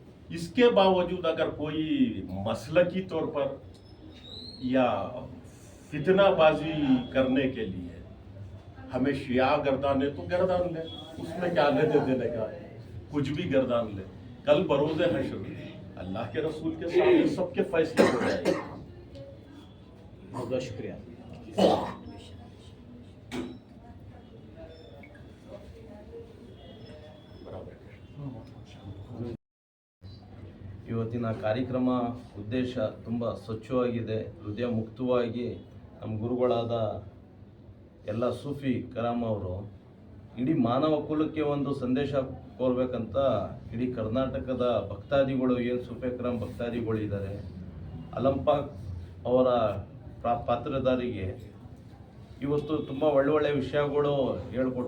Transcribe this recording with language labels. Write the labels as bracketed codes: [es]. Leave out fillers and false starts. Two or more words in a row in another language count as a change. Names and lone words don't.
[ur] اس کے باوجود اگر کوئی مسلکی طور پر یا فتنہ بازی کرنے کے لیے ہمیں شیعہ گردان لے تو گردان لے، اس میں کیا لینے دینے کا ہے، کچھ بھی گردان لے. کل بروزِ حشر اللہ کے رسول کے سامنے سب کے فیصلے ہو جائیں گے. بہت بہت شکریہ. [kn] ಇವತ್ತಿನ ಕಾರ್ಯಕ್ರಮ ಉದ್ದೇಶ ತುಂಬ ಸ್ವಚ್ಛವಾಗಿದೆ, ಹೃದಯ ಮುಕ್ತವಾಗಿ ನಮ್ಮ ಗುರುಗಳಾದ ಎಲ್ಲ ಸೂಫಿ ಕರಾಮ್ ಅವರು ಇಡೀ ಮಾನವ ಕುಲಕ್ಕೆ ಒಂದು ಸಂದೇಶ ಕೋರ್ಬೇಕಂತ ಇಡೀ ಕರ್ನಾಟಕದ ಭಕ್ತಾದಿಗಳು ಏನು ಸೂಫಿ ಕರಾಮ್ ಭಕ್ತಾದಿಗಳಿದ್ದಾರೆ ಅಲಂಪಾಕ್ ಅವರ ಪಾತ್ರಧಾರಿಗೆ ಇವತ್ತು ತುಂಬ ಒಳ್ಳೊಳ್ಳೆ ವಿಷಯಗಳು ಹೇಳ್ಕೊಟ್ರು.